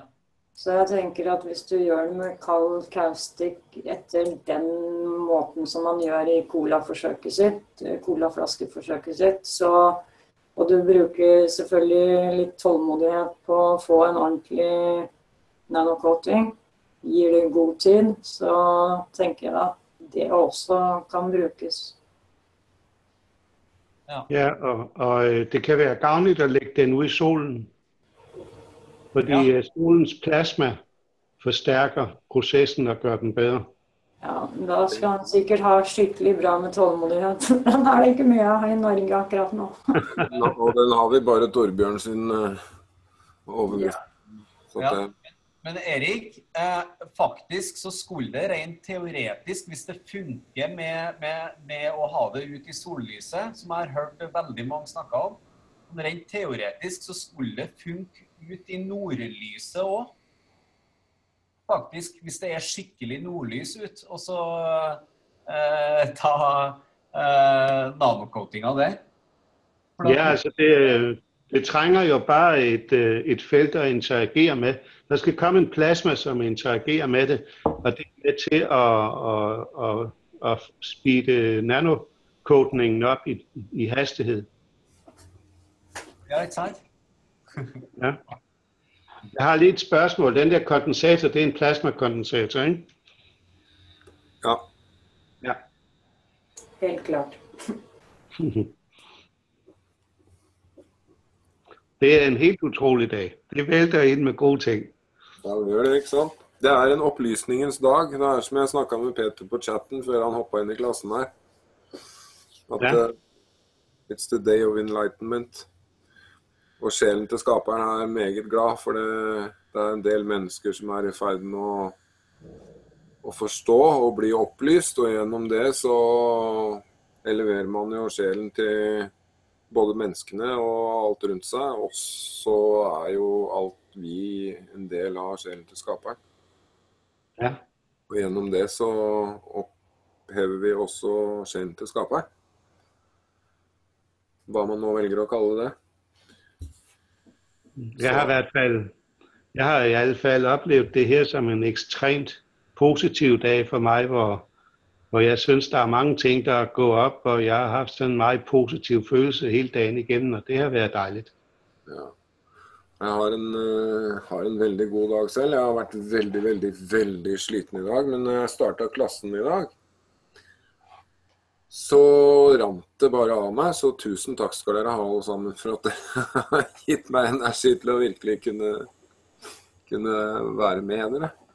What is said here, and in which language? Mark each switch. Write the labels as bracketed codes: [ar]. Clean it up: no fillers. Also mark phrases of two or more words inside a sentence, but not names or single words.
[no] Så jeg tenker at hvis du gjør det med kald kaustikk etter den måten som man gjør i colaflaskeforsøket sitt, så, og du bruker selvfølgelig litt tålmodighet på å få en ordentlig nanocoating, gir det god tid, så tenker jeg at det også kan brukes. Ja, [da] og det kan være gavnligt at lægge den ud i solen, fordi solens plasma forstærker processen og gør den bedre. [no] Ja, da skal han sikkert ha skikkelig bra med tålmodighet. Den er det ikke mye av i Norge akkurat nå. Og den har vi bare Torbjørn sin overgrep. Ja. Men Erik, faktisk så skulle det rent teoretisk, hvis det funker med å ha det ut i sollyset, som jeg har hørt veldig mange snakke om, rent teoretisk så skulle det funke ut i nordlyset også. Faktisk, hvis det er skikkelig nordlys ut, og så ta nanocoating av det. [da] Ja, altså det trænger jo bare et felt at interagere med. Der skal komme en plasma, som interagerer med det, og det er med til at speede nanocoatingen op i hastighed. Ja, ikke sant? Ja. Jeg har lige et spørgsmål. Den der kondensator, det er en plasmakondensator, ikke? Ja. Ja. Helt klart. [no] Det er en helt utrolig dag. [da] Det vælter ind med gode ting. Ja, [no] det gjør det, ikke sant? Det er en opplysningens dag. Det er som jeg snakket med Peter på chatten før han hoppet inn i klassen her. [en] At it's the day of enlightenment. [no] Og sjelen til skaperen er meget glad, for det er en del mennesker som er i ferd med å forstå og bli opplyst, og gjennom det så eleverer man jo sjelen til både menneskene og alt rundt seg, og så er jo alt vi en del av sjelen til skaperen. Ja. Og gjennom det så opphever vi også sjelen til skaperen. Hva man nå velger å kalle det. [da] Jeg har i alle fall oplevet det her som en ekstremt positiv dag for mig, hvor jeg synes, der er mange ting, der går op, og jeg har haft sådan en meget positiv følelse hele dagen igennem, og det har været dejligt. Ja. [no] Jeg har en veldig god dag selv. Jeg har vært veldig sliten i dag, men når jeg startet klassen i dag, så rant det bare av meg, så tusen takk skal dere ha alle sammen for at dere har gitt meg energi til å virkelig kunne være med dere.